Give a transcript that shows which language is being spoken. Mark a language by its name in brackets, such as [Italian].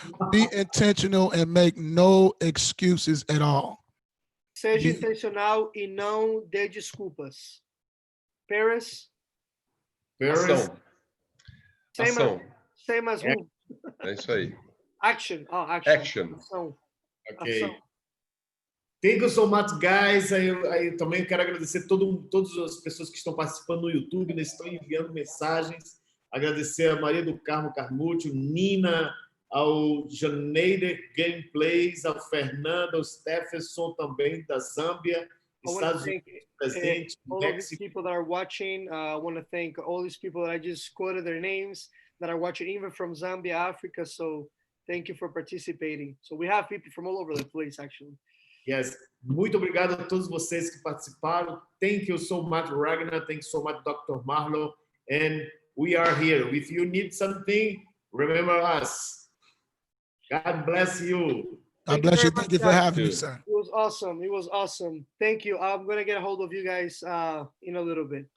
[English] Be intentional and make no excuses at all. [Portuguese] Seja intencional e não dê desculpas. Paris. Ação. [English] Same as who? [Portuguese] É isso aí. [English] Action. Action. [Portuguese] Ação. [English] Ok. [Portuguese] Ação. [English] Thank you so much, guys. [Portuguese] Eu também quero agradecer todas as pessoas que estão participando no YouTube, estão enviando mensagens. Agradecer a Maria do Carmo Carmuccio, Nina, ao Janeide Gameplays, ao Fernando, ao Stephenson também da Zâmbia, Estados Unidos presente, [English] all of these people that are watching. I want to thank all these people that I just quoted their names that are watching, even from Zambia, Africa. So thank you for participating. So we have people from all over the place, actually. Yes. [Portuguese] Muito obrigado a todos vocês que participaram. [English] Thank you so much, Ragnar. Thank you so much, Dr. Marlon. And we are here. If you need something, remember us. God bless you. God bless you. Thank you for having me, sir. It was awesome. It was awesome. Thank you. I'm going to get a hold of you guys in a little bit.